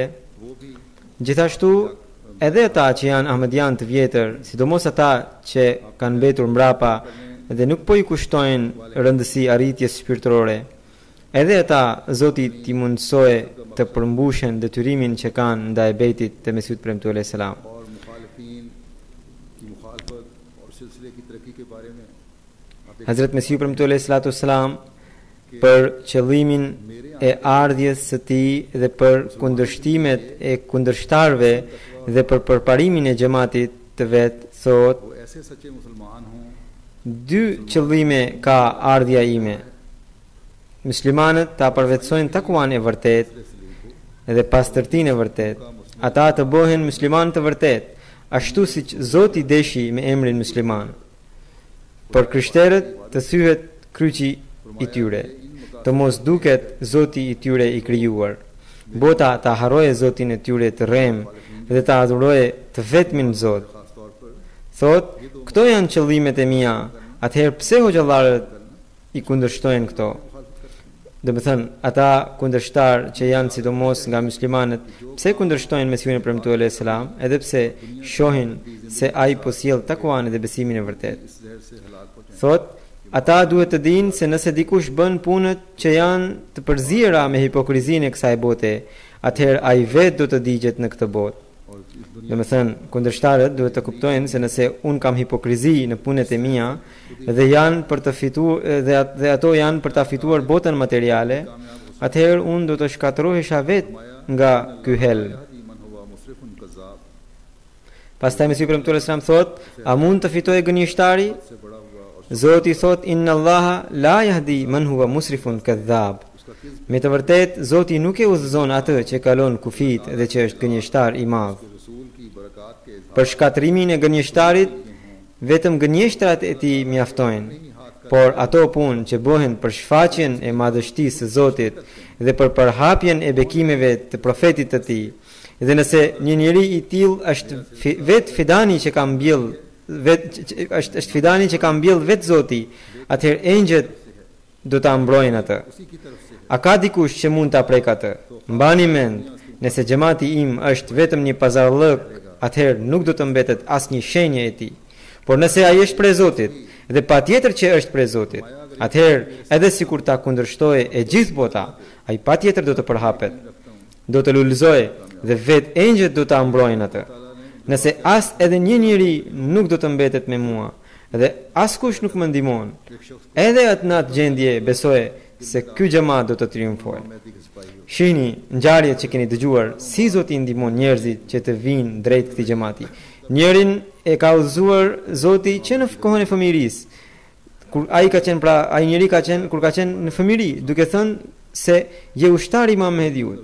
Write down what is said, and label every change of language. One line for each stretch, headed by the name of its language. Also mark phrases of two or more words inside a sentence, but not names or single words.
Albanian: Gjithashtu edhe ata që janë ahmedian të vjetër, sidomos ata që kanë mbetur mbrapa dhe nuk po i kushtojnë rëndësi arritjes shpirtërore. Edhe ata Zoti t'i mundsoj të përmbushen detyrimin që kanë ndaj bejtit të Mesihut premtuar
Arabic: alayhis salam.
Urdu: اور مخالفین کی مخالفت اور سلسلے کی ترقی کے بارے میں آپ ایک
Albanian: Hazrat Mesihu premtuar
Arabic: alayhis salatu wassalam
Albanian: për qëllimin e ardhjes së tij dhe për kundërshtimet e kundërshtarëve dhe për përparimin e xhamatit të vet, thotë,
Urdu: وہ ایسے سچے مسلمان ہوں
Albanian: dy qëllime ka ardhja ime. Muslimanët ta përvetsojnë takuan e vërtet dhe pastërtinë e vërtet. Ata të bëhen musliman të vërtet, ashtu siç Zoti deshi me emrin musliman. Por krishterët të thyhet kryqi i tyre, të mos duket Zoti i tyre i krijuar. Bota ta harroje Zotin e tyre të rrem dhe ta adhuroje të vetmin Zot.
Urdu: خاص طور پر
Albanian: Thot, këto janë qëllimet e mia. Atëherë pse hoxhallarët i kundërshtojnë këto? Dhe më thënë, ata kundërshtar që janë sidomos nga muslimanët, pse kundërshtojnë Mesihun e premtuar
Arabic: alayhis salam,
Albanian: edhe pse shohin se ai po sjell takuan dhe besimin e vërtet.
Urdu: اس زہر سے ہلاک ہو جائیں
Albanian: Thot, ata duhet të dinë se nëse dikush bën punët që janë të përziera me hipokrizinë e kësaj bote, atëherë ai vetë do të digjet në këtë botë.
Urdu: اور اس دنیا
Albanian: Dhe më thënë, kundërshtarët duhet të kuptojnë se nëse unë kam hipokrizi në punët e mia dhe janë për të fituar dhe ato janë për ta fituar botën materiale, atëherë unë do të shkatërrohesha vetë nga ky hell.
Arabic: يهدي من هو مسرف كذاب
Albanian: Pastaj Mesihu premtuar selam thot, a mund të fitojë gënjeshtari?
Urdu: سے بڑا ہوا اور
Albanian: Zoti thot,
Arabic: إن الله لا يهدي من هو مسرف كذاب.
Albanian: Me të vërtet, Zoti nuk e udhëzon atë që kalon kufit dhe që është gënjeshtar i madh.
Urdu: رسول کی برکت کے اظہار
Albanian: Për shkatrimin e gënjeshtarit, vetëm gënjeshtrat e tij mjaftojnë. Por ato punë që bëhen për shfaqjen e madhështisë së Zotit dhe për përhapjen e bekimeve të profetit të tij, dhe nëse një njeri i tillë është vetë fidani që ka mbjell është fidani që ka mbjell vetë Zoti, atëherë engjëjt do ta mbrojnë atë.
Urdu: اسی کی طرف سے
Albanian: A ka dikush që mund ta prek atë? Mbani mend, nëse xhamati im është vetëm një pazarllëk, atëherë nuk do të mbetet asnjë shenjë e tij. Por nëse ai është prej Zotit, dhe patjetër që është prej Zotit, atëherë edhe sikur ta kundërshtojë e gjithë bota, ai patjetër do të përhapet, do të lulëzojë dhe vetë engjëjt do ta mbrojnë atë. Nëse as edhe një njeri nuk do të mbetet me mua, dhe askush nuk më ndihmon, edhe atë në atë gjendje besoje se ky xhamat do të triumfojë.
Urdu: مہدی کے سپاہی ہو
Albanian: Shihni ngjarjet që keni dëgjuar, si Zoti i ndihmon njerëzit që të vinë drejt këtij xhamati. Njërin e ka udhëzuar Zoti që në kohën e fëmijërisë, kur ai ka qenë ai njeri ka qenë kur ka qenë në fëmijëri, duke thënë se je ushtari i Imam Mehdiut.